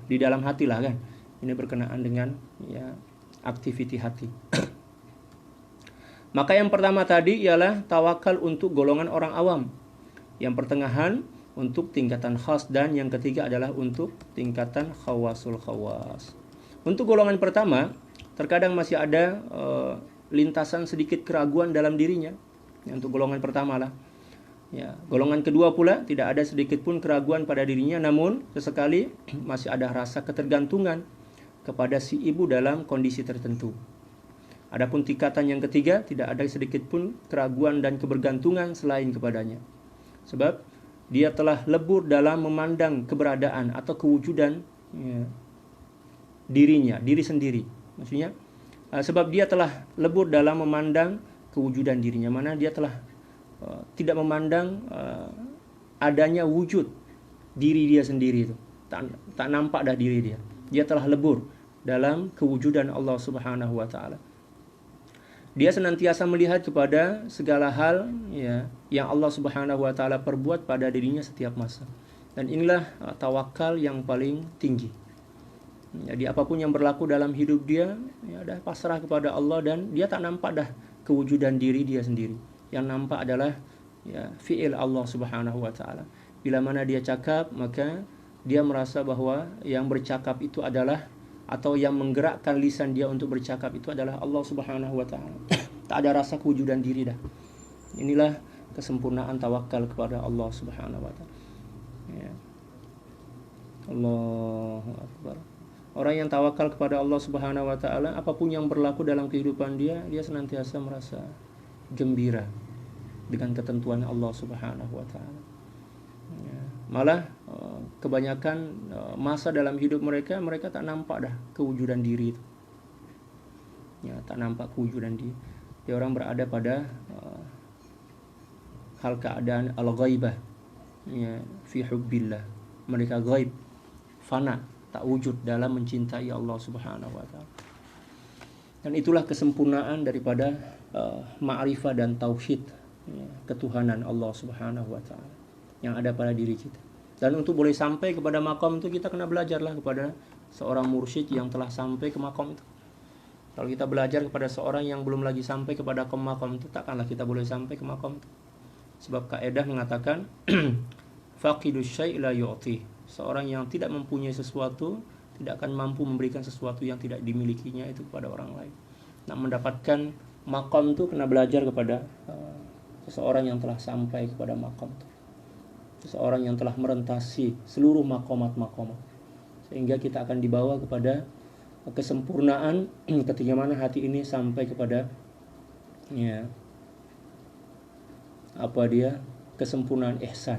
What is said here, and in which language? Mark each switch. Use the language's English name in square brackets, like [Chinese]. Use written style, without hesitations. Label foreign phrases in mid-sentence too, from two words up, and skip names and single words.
[Malay] Di dalam hati lah kan. Ini berkenaan dengan ya aktiviti hati. Maka yang pertama tadi ialah tawakal untuk golongan orang awam. Yang pertengahan untuk tingkatan khas, dan yang ketiga adalah untuk tingkatan [Arabic] خواص الخواص. [Malay] Untuk golongan pertama, terkadang masih ada lintasan sedikit keraguan dalam dirinya. Ya, untuk golongan pertama lah. Ya, golongan kedua pula tidak ada sedikit pun keraguan pada dirinya, namun sesekali masih ada rasa ketergantungan kepada si ibu dalam kondisi tertentu. Adapun tingkatan yang ketiga tidak ada sedikit pun keraguan dan kebergantungan selain kepadanya. Sebab dia telah lebur dalam memandang keberadaan atau kewujudan ya, dirinya, diri sendiri. Maksudnya sebab dia telah lebur dalam memandang kewujudan dirinya, mana dia telah tidak memandang adanya wujud diri dia sendiri itu. Tak nampak dah diri dia. Dia telah lebur dalam kewujudan [Arabic] الله سبحانه وتعالى. [Malay] Dia senantiasa melihat kepada segala hal ya yang [Arabic] الله سبحانه وتعالى [Malay] perbuat pada dirinya setiap masa. Dan inilah tawakal yang paling tinggi. Jadi apapun yang berlaku dalam hidup dia, ya dah pasrah kepada Allah, dan dia tak nampak dah kewujudan diri dia sendiri. Yang nampak adalah ya [Arabic] فعل الله سبحانه وتعالى. [Malay] Bila mana dia cakap, maka dia merasa bahwa yang bercakap itu adalah, atau yang menggerakkan lisan dia untuk bercakap itu adalah [Arabic] الله سبحانه وتعالى. [Malay] Tak ada rasa kewujudan diri dah. Inilah kesempurnaan tawakal kepada [Arabic] الله سبحانه وتعالى. [Malay] Ya. [Arabic] الله أكبر. [Malay] Orang yang tawakal kepada [Arabic] الله سبحانه وتعالى, [Malay] apapun yang berlaku dalam kehidupan dia, dia senantiasa merasa gembira dengan ketentuan [Arabic] الله سبحانه وتعالى. [Malay] Ya, malah kebanyakan masa dalam hidup mereka tak nampak dah kewujudan diri itu. Ya, tak nampak kewujudan diri. Dia orang berada pada hal keadaan al-ghaibah, [Arabic] ya, في حب الله. [Malay] Mereka gaib, fana, tak wujud dalam mencintai [Arabic] الله سبحانه وتعالى. [Malay] Dan itulah kesempurnaan daripada ma'rifah dan tauhid, ya, ketuhanan [Arabic] الله سبحانه وتعالى [Malay] yang ada pada diri kita. Dan untuk boleh sampai kepada makom itu kita kena belajarlah kepada seorang mursyid yang telah sampai ke makom itu. Kalau kita belajar kepada seorang yang belum lagi sampai kepada makom itu, takkanlah kita boleh sampai ke makom itu. Sebab kaidah mengatakan [Arabic] فاقد الشيء لا يعطي. [Malay] Seorang yang tidak mempunyai sesuatu tidak akan mampu memberikan sesuatu yang tidak dimilikinya itu kepada orang lain. Nah, mendapatkan makom itu kena belajar kepada seseorang yang telah sampai kepada makom itu. Seseorang yang telah merentasi seluruh makomat-makomat, sehingga kita akan dibawa kepada kesempurnaan ketika mana hati ini sampai kepada, ya, kesempurnaan ihsan.